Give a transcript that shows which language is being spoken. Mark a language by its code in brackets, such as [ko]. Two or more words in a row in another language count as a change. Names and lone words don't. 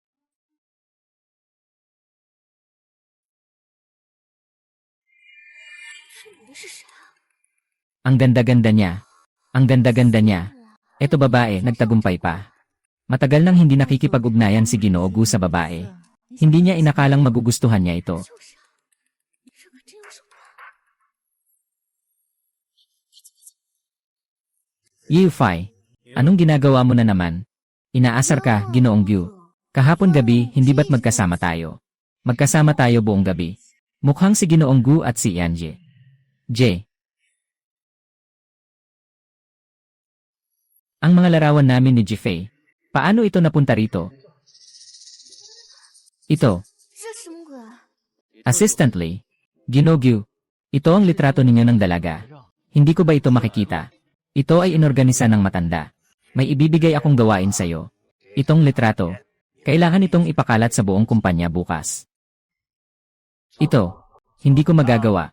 [tl] Ang ganda-ganda niya. Ang ganda-ganda niya. Eto babae, nagtagumpay pa. Matagal nang hindi nakikipag-ugnayan si Ginoogu sa babae. Hindi niya inakalang magugustuhan niya ito. [zh] 这可真有手段。 [tl] Yufai, anong ginagawa mo na naman? Inaasar ka, Ginoong Gyu. Kahapon gabi, hindi ba't magkasama tayo? Magkasama tayo buong gabi. Mukhang si Ginoong Gu at si Yanje. J. Ang mga larawan namin ni Jifei. Paano ito napunta rito? Ito, [zh] 这什么鬼啊？ [en] assistantly. [tl] Ginogyu, ito ang litrato ninyo ng dalaga. Hindi ko ba ito makikita? Ito ay inorganisa ng matanda. May ibibigay akong gawain sa'yo. Itong litrato, kailangan itong ipakalat sa buong kumpanya bukas. Ito, hindi ko magagawa.